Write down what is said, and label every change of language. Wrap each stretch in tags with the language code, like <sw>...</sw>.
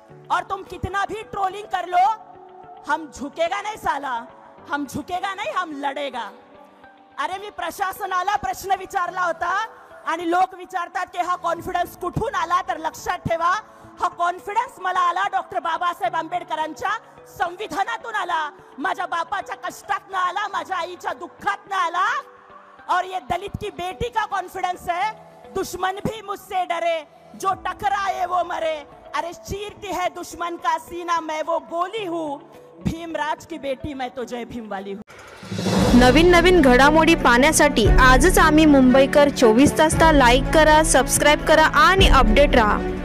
<hi>और तुम कितना भी ट्रोलिंग कर लो, हम झुकेगा नहीं साला, हम झुकेगा नहीं, हम लड़ेगा.</hi> <mr>अरे मी प्रशासनाला प्रश्न विचारला होता आणि लोक विचारतात की हा कॉन्फिडन्स कुठून आला, तर लक्षात ठेवा हा कॉन्फिडन्स मला आला डॉक्टर बाबासाहेब आंबेडकरांच्या संविधानातून आला, माझ्या बापाच्या कष्टातनं आला, माझ्या आईच्या दुःखातनं आला.</mr> <hi>और ये दलित की बेटी का कॉन्फिडेंस है, दुश्मन भी मुझसे डरे, जो टकराए वो मरे. अरे चीरती है दुश्मन का सीना, मैं वो गोली हूँ, भीमराज की बेटी मैं तो जय भीम वाली हूँ.</hi> <mr>नवीन घडामोडी पाहण्यासाठी आजच आम्ही मुंबईकर 24 तासला लाईक करा, सबस्क्राईब करा आणि अपडेट रहा.</mr>